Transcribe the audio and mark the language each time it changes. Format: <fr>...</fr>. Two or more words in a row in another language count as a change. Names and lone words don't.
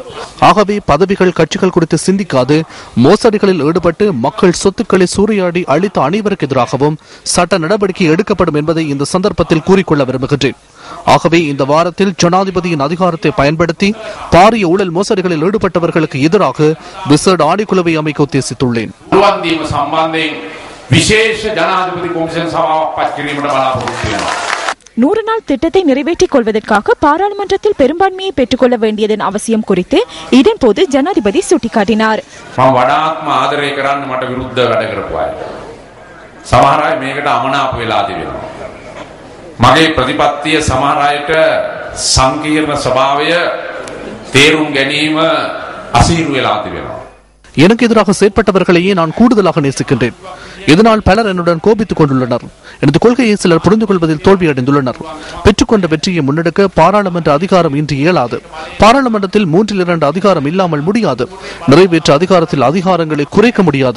<ta>ஆகவே பதவிகள் கட்சிகள் குறித்து சிந்திக்காது மோசடிகளில் ஈடுபட்டு மக்கள் சொத்துக்களை சூறையாடி அளித்த அனைவருக்கு எதிராகவும் சட்ட நடவடிக்கை எடுக்கப்படும் என்பதை இந்த சந்தர்ப்பத்தில் கூறிக்கொள்ள விரும்புகின்றேன். ஆகவே இந்த வாரத்தில் ஜனாதிபதியின் அதிகாரத்தை பயன்படுத்தி பாரிய ஊழல் மோசடிகளில் ஈடுபட்டவர்களுக்கு எதிராக விசேட ஆணைக்குழுவை அமைக்க உத்தேசித்துள்ளேன்.</ta> <si>විශේෂ ජනාධිපති කොමිෂන් සභාවක් පත් කිරීමට බලාපොරොත්තු වෙනවා.</si> <ta>100 நாள் திட்டத்தை நிறைவேற்றிக் கொள்வதற்காக பாராளுமன்றத்தில் பெரும்பான்மையை பெற்றுக்கொள்ள வேண்டியதன் அவசியம் குறித்து இதன் போது ஜனாதிபதி சுட்டிக்காட்டினார்.</ta> <si>මම වඩාත්ම ආදරය කරන්න මට විරුද්ධව වැඩ කරපු අය. සමහර අය මේකට අමනාප වෙලා තිබෙනවා. මගේ ප්‍රතිපත්තිය සමහර අයට සංකීර්ණ ස්වභාවය තේරුම් ගැනීම අසීරු වෙලා තිබෙනවා.</si> <ta>எனக்கு எதிராக செயற்பட்டவர்களையே நான் கூடுதலாக நேசிக்கின்றேன். இதனால் பலர் என்னுடன் கோபித்துக் கொண்டுள்ளனர். எனது கொள்கையை சிலர் புரிந்து கொள்வதில் தோல்வியடைந்துள்ளனர். பெற்றுக்கொண்ட வெற்றியை முன்னெடுக்க பாராளுமன்ற அதிகாரம் இன்று இயலாது. பாராளுமன்றத்தில் 3/2 அதிகாரம் இல்லாமல் முடியாது. நிறைவேற்ற அதிகாரத்தில் அதிகாரங்களை குறைக்க முடியாது.</ta>